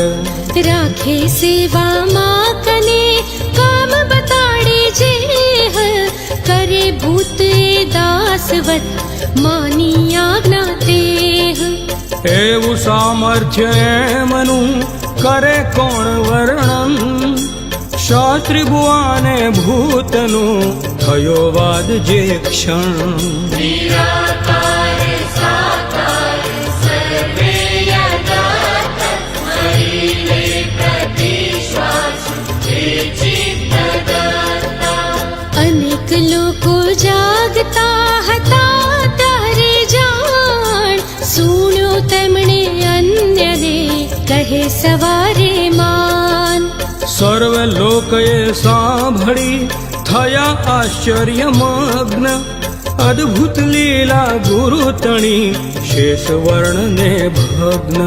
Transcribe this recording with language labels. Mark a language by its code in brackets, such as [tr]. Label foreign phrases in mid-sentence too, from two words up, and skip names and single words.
[gu] રાખે સેવામાં કને કામ બતાડે જેહ, કરે ભૂત એ દાસવત માની આજ્ઞા તેહ. એવું સામર્થ્ય એમનું કરે કોણ વર્ણન, શાસ્ત્રી બુવાને ભૂતનું થયો વાદ જે ક્ષણ. [sa] निराकार साकार सर्वे यदा तस्मैले प्रतिश्वास हे चित्तदत्ता. [gu] અનેક લોકો જાગતા હતા ત્યારે જાણ, સુણ્યો તેમણે અન્યને કહે સવારે માન. સર્વ લોકોએ સાંભળી થયા આશ્ચર્યમગ્ન, અદ્ભુત લીલા ગુરુ તણી શેષ વર્ણને ભગ્ન.